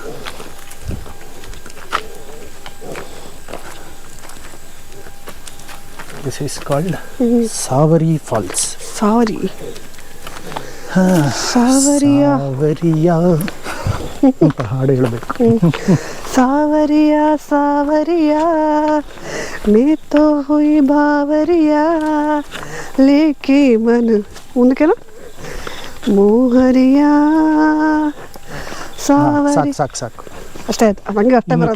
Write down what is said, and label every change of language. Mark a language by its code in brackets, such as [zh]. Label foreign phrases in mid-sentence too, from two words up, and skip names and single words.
[en] This is called Savari Falls. [kn] ಸಾವರಿ ಸಾವರಿಯಾ ಅಂತ ಹಾಡು ಹೇಳಬೇಕು. [hi] सावरिया सावरिया मैं तो हुई बावरिया लेके मन उनके ना मोहरिया सावरी [kn] ಸಾಕು ಅಷ್ಟೇ ಆಯ್ತು. ಹಂಗೆ ಅಷ್ಟೇ ಬರೋದು.